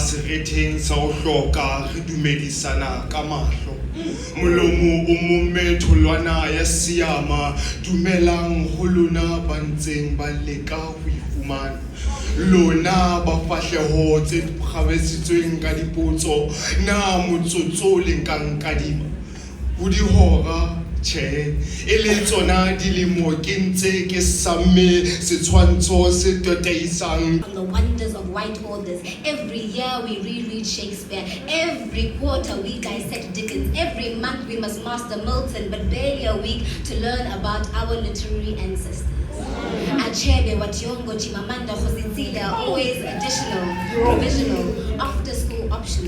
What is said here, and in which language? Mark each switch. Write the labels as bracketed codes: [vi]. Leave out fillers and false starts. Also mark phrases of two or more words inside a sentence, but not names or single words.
[st] seretheng sa ho hloka re dumedisana ka mahlo molomo o momme tholwana ya siama dumelang ho lona ba ntseng ba leka ho ifumana lona ba fahleho tse kgabesitsweng ka dipotso na motsotso le nkang kadima ho dihora che ele tsona dilemo ke ntse ke samme setshwantsho se toteisang. [en] On the wonders of white authors. Every year we reread Shakespeare. Every quarter we dissect Dickens. Every month we must master Milton, but barely a week to learn about our literary ancestors. Achebe, Wationgo, Chimamanda, Khositsile are always additional, provisional, after school optional.